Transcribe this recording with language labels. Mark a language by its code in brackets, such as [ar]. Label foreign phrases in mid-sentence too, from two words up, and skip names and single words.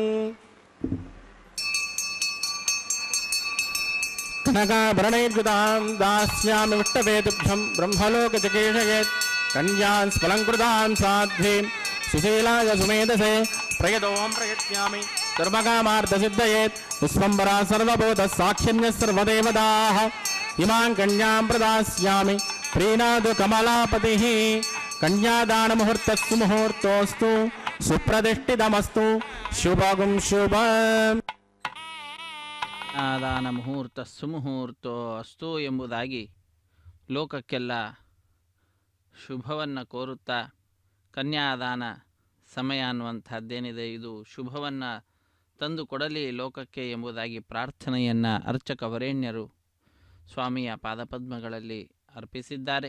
[sa] ಕನಕಾಭರಣೈರ್ಯುತಾಂ ದಾಸ್ಯಾಮಿ ವಿಷ್ಟವೇತುಭ್ಯಂ ಬ್ರಹ್ಮಲೋಕಚಿಕೀರ್ಷಯೇತ್ ಕನ್ಯಾನ್ ಸ್ಫಲಂಕೃತಾಂ ಸಾಧ್ವೀಂ ಸುಶೀಲಾಯ ಸುಮೇಧಸೇ ಪ್ರಯತೋಹಂ ಪ್ರಯತ್ಯಾಮಿ ಧರ್ಮಕಾಮಾರ್ಥಸಿದ್ಧಯೇತ್ ವಿಶ್ವಂಬರಾ ಸರ್ವಭೂತ ಸಾಕ್ಷಿಣ್ಯ ಸರ್ವದೇವತಾಃ ಇಮಾಂ ಕನ್ಯಾಂ ಪ್ರದಾಸ್ಯಾಮಿ ಪ್ರೀಣಾದು ಕಮಲಾಪತಿಃ. ಕನ್ಯಾದಾನ ಮುಹೂರ್ತಸ್ಸು ಮುಹೂರ್ತೋಸ್ತು ಸುಪ್ರತಿಷ್ಠಿತಮಸ್ತು ಶುಭಗುಂ ಶುಭಂ. ಕನ್ಯಾದಾನ ಮುಹೂರ್ತ ಸುಮುಹೂರ್ತೋ ಅಸ್ತು [kn] ಎಂಬುದಾಗಿ ಲೋಕಕ್ಕೆಲ್ಲ ಶುಭವನ್ನು ಕೋರುತ್ತಾ ಕನ್ಯಾದಾನ ಸಮಯ ಅನ್ನುವಂಥದ್ದೇನಿದೆ ಇದು ಶುಭವನ್ನು ತಂದು ಕೊಡಲಿ ಲೋಕಕ್ಕೆ ಎಂಬುದಾಗಿ ಪ್ರಾರ್ಥನೆಯನ್ನು ಅರ್ಚಕ ವರೇಣ್ಯರು ಸ್ವಾಮಿಯ ಪಾದಪದ್ಮಗಳಲ್ಲಿ ಅರ್ಪಿಸಿದ್ದಾರೆ.